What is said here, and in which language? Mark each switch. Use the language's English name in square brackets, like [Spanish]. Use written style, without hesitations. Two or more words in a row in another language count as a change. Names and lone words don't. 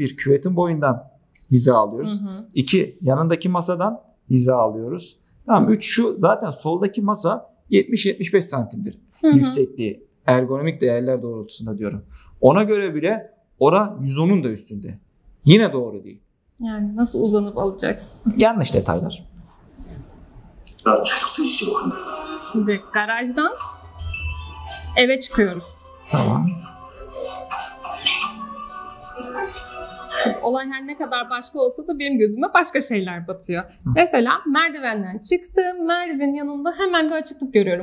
[Turkish] Bir, küvetin boyundan hiza alıyoruz. 2, yanındaki masadan hiza alıyoruz. Tamam, 3, şu zaten soldaki masa 70-75 santimdir yüksekliği. Ergonomik değerler doğrultusunda diyorum. Ona göre bile ora 110'un da üstünde. Yine doğru değil. Yani nasıl uzanıp alacaksın? Yanlış detaylar. [Korean] 나 계속 쓰시죠. [Turkish] Şimdi garajdan eve çıkıyoruz. Tamam. Olay her ne kadar başka olsa da benim gözüme başka şeyler batıyor. Mesela merdivenden çıktım. Merdivenin yanında hemen bir açıklık görüyorum.